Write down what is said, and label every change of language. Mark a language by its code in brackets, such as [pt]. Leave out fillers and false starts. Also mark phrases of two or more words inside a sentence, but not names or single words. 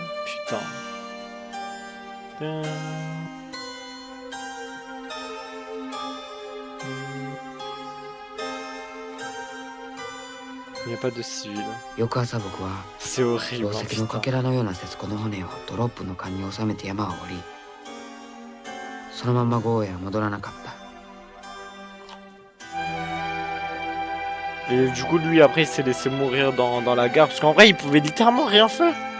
[fr] Putain. Il n'y a pas de civil. [ja] 翌朝僕は [fr] C'est horrible. [ja] 宝石のかけらのような節子の骨をドロップの缶に収めて山を降り、そのまま郷へは戻らなかった。 [fr] Et du coup, lui, après, il s'est laissé mourir dans la gare. Parce qu'en vrai, il pouvait littéralement rien faire.